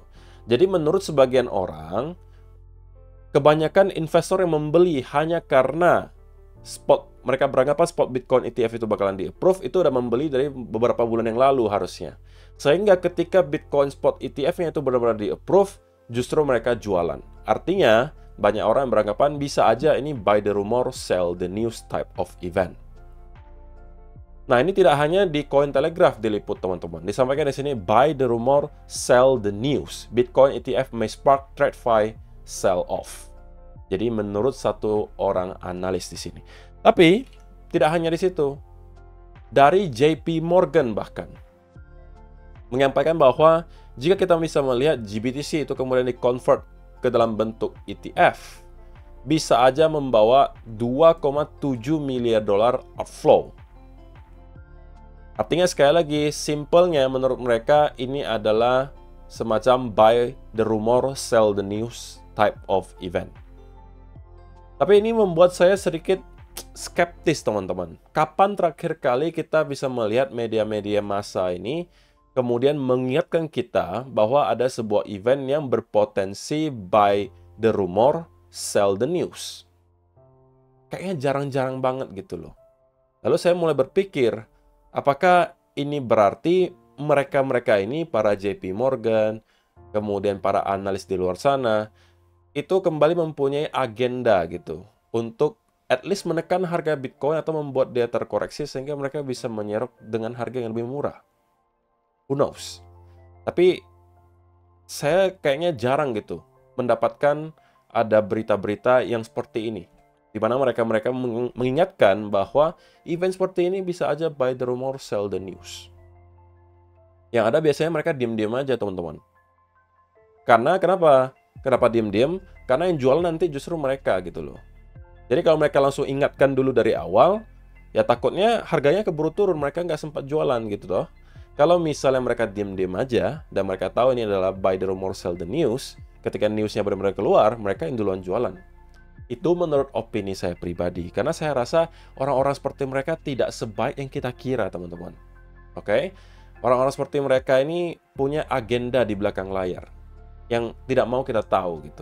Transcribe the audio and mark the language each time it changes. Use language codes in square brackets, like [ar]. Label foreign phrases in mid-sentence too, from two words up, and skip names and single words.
[id] Jadi menurut sebagian orang, kebanyakan investor yang membeli hanya karena mereka beranggapan spot Bitcoin ETF itu bakalan di-approve, itu udah membeli dari beberapa bulan yang lalu harusnya. Sehingga ketika Bitcoin spot ETF-nya itu benar-benar di-approve, justru mereka jualan. Artinya, banyak orang yang beranggapan bisa aja ini [en] buy the rumor, sell the news type of event. [id] Nah, ini tidak hanya di Cointelegraph diliput, teman-teman. Disampaikan di sini, [en] buy the rumor, sell the news. Bitcoin ETF may spark TradFi sell off. [id] Jadi menurut satu orang analis di sini. Tapi tidak hanya di situ. Dari JP Morgan bahkan menyampaikan bahwa jika kita bisa melihat GBTC itu kemudian di-convert ke dalam bentuk ETF, bisa aja membawa 2,7 miliar dolar outflow. Artinya sekali lagi, simpelnya menurut mereka ini adalah semacam [en] buy the rumor, sell the news type of event. [id] Tapi ini membuat saya sedikit skeptis, teman-teman. Kapan terakhir kali kita bisa melihat media-media massa ini kemudian mengingatkan kita bahwa ada sebuah event yang berpotensi [en] buy the rumor, sell the news? [id] Kayaknya jarang-jarang banget gitu loh. Lalu saya mulai berpikir, apakah ini berarti mereka-mereka ini, para JP Morgan, kemudian para analis di luar sana, itu kembali mempunyai agenda gitu untuk [en] at least [id] menekan harga Bitcoin atau membuat dia terkoreksi sehingga mereka bisa menyerap dengan harga yang lebih murah. [en] Who knows? [id] Tapi saya kayaknya jarang gitu mendapatkan ada berita-berita yang seperti ini, di mana mereka mengingatkan bahwa event seperti ini bisa aja [en] buy the rumor, sell the news. [id] Yang ada biasanya mereka diam-diam aja, teman-teman. Karena kenapa? Kenapa diam-diam? Karena yang jual nanti justru mereka gitu loh. Jadi kalau mereka langsung ingatkan dulu dari awal, ya takutnya harganya keburu turun, mereka nggak sempat jualan gitu toh. Kalau misalnya mereka diam-diam aja, dan mereka tahu ini adalah [en] buy the rumor, sell the news, [id] ketika newsnya benar-benar keluar, mereka yang duluan jualan. Itu menurut opini saya pribadi. Karena saya rasa orang-orang seperti mereka tidak sebaik yang kita kira, teman-teman. Oke? Orang-orang seperti mereka ini punya agenda di belakang layar yang tidak mau kita tahu gitu.